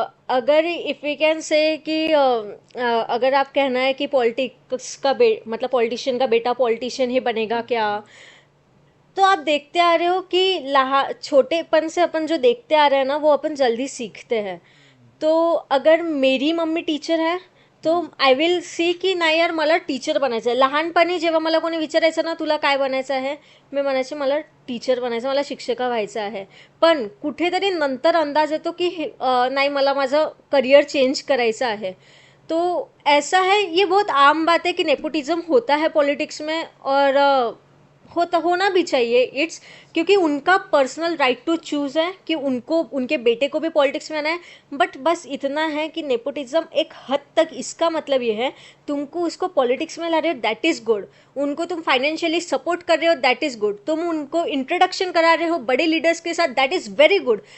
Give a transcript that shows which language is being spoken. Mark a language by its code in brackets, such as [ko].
[hi] अगर if we can say कि अगर आप कहना है कि पॉलिटिक्स का मतलब पॉलिटिशियन का बेटा पॉलिटिशियन ही बनेगा क्या, तो आप देखते आ रहे हो कि छोटेपन से अपन जो देखते आ रहे हैं ना वो अपन जल्दी सीखते हैं. तो अगर मेरी मम्मी [mr] टीचर आहे तो [en] I will see [mr] की नाही यार मला टीचर बनायचं आहे. लहानपणी जेव्हा मला कोणी विचारायचं ना तुला काय बनायचं आहे, मी म्हणायचे मला टीचर बनायचं, मला शिक्षिका व्हायचं आहे. पण कुठेतरी नंतर अंदाज येतो की नाही मला माझं करियर चेंज करायचं आहे. [hi] तो ऐसा है, ये बहुत आम बात है कि नेपोटिज्म होता है पॉलिटिक्स में, और होना भी चाहिए. इट्स क्योंकि उनका पर्सनल राइट टू चूज़ है कि उनको उनके बेटे को भी पॉलिटिक्स में आना है. बट बस इतना है कि नेपोटिज्म एक हद तक, इसका मतलब ये है तुमको उसको पॉलिटिक्स में ला रहे हो [en] that is good, [hi] उनको तुम फाइनेंशियली सपोर्ट कर रहे हो दैट इज़ गुड, तुम उनको इंट्रोडक्शन करा रहे हो बड़े लीडर्स के साथ [en] That is very good.